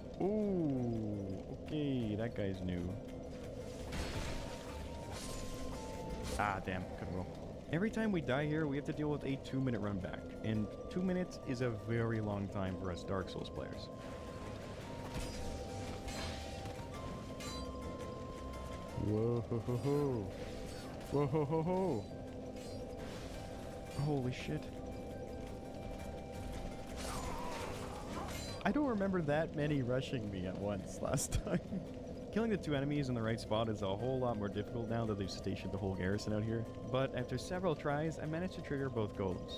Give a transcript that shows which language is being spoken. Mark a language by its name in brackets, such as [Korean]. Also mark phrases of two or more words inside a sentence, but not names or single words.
[English] Ooh, okay, that guy's new. Ah, damn, couldn't roll. Every time we die here, we have to deal with a 2-minute run back, and 2 minutes is a very long time for us Dark Souls players. Whoa ho ho ho. Whoa ho ho ho. Holy shit. I don't remember that many rushing me at once last time. Killing the 2 enemies in the right spot is a whole lot more difficult now that they've stationed the whole garrison out here. But after several tries, I managed to trigger both golems.